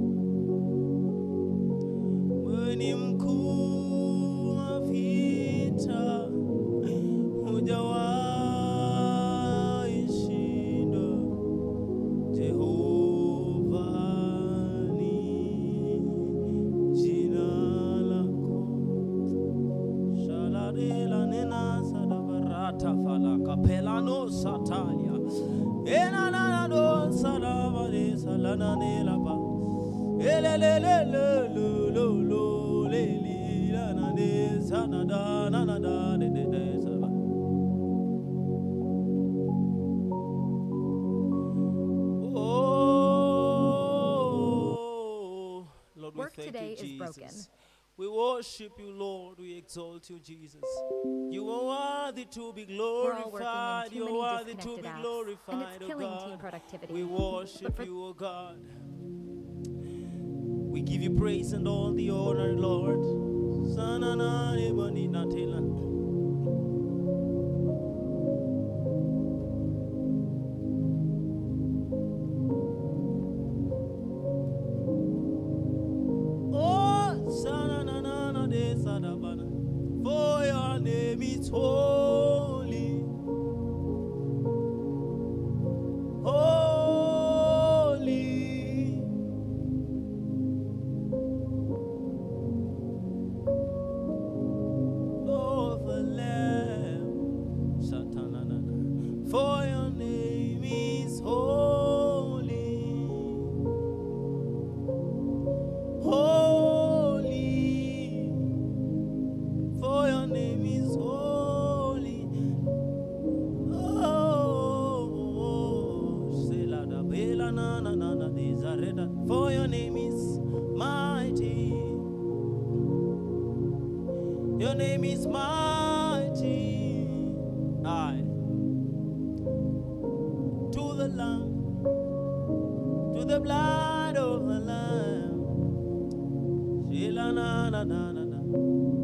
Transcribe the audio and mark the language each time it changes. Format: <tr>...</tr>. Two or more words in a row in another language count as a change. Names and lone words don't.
<sw>Wewe ni mkuu wa vita, hujawahi shinda. Jehova ni jina lako. Shaladela nena sadabarata falaka pelano satalia. Ena na do salabare salana nela ba. Elelelele lo lo leli la na de sanada na na da de de saba.</sw> <en>Oh, Lord, we Work thank today you, is Jesus. broken. We worship you, Lord. We exalt you, Jesus. You are worthy to be We're all glorified. working You in too are many worthy to disconnected be apps, glorified, and it's oh killing team God. productivity. We worship for- you, oh God. We give you praise and all the honor, Lord. Sanana ebani natela. Oh, sanana de sadabana. For your name is holy. Holy. Oh, the Lamb. Satanana. For your name is holy. Holy. For your name is holy. Oh, Selada Bela na na na na Desareda. For your name is mighty. Your name is mighty. Aye. To the Lamb, to the blood of the Lamb. Shela na na na na na.</en>